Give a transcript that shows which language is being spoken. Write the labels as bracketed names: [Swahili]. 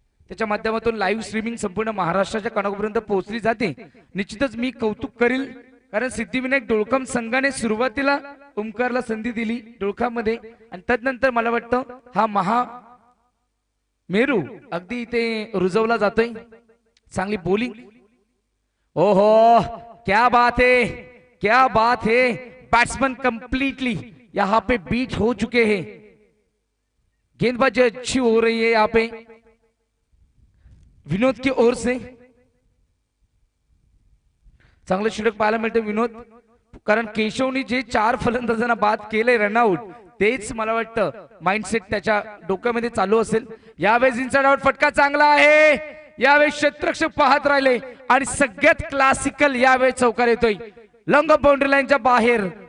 [Marathi] त्याच्या माध्यमातून live streaming संपूर्ण महाराष्ट्राच्या कानाकोपर्यंत पोहोचली जाते. निश्चितच मी कौतुक करील कारण सिद्धिविनायक डोळकम संघाने सुरुवातीला ओमकारला संधी दिली डोळकामध्ये आणि तदनंतर मला वाटतं हा महा मेरू अगदी इथे रुजवला जातोय. चांगली बोलिंग. [Hindi] ओहो क्या बात है, क्या बात है. बैट्समैन कंप्लीटली यहाँ पे बीट हो चुके हैं. गेंदबाजी अच्छी हो रही है यहाँ पे विनोद की ओर से. [Marathi] चांगलं षटक पाहायला मिळतं विनोद, कारण केशवनी जे 4 फलंदाजांना बाद केले रनआउट तेच मला वाटतं माइंडसेट त्याच्या डोक्यामध्ये चालू असेल. यावेळेस इनसाइड आउट फटका चांगला आहे. यावेळेस क्षेत्ररक्षक पाहत राहिले आणि सगळ्यात क्लासिकल यावेळेस चौकार येतोय लॉंग बाउंड्री लाईनच्या बाहेर.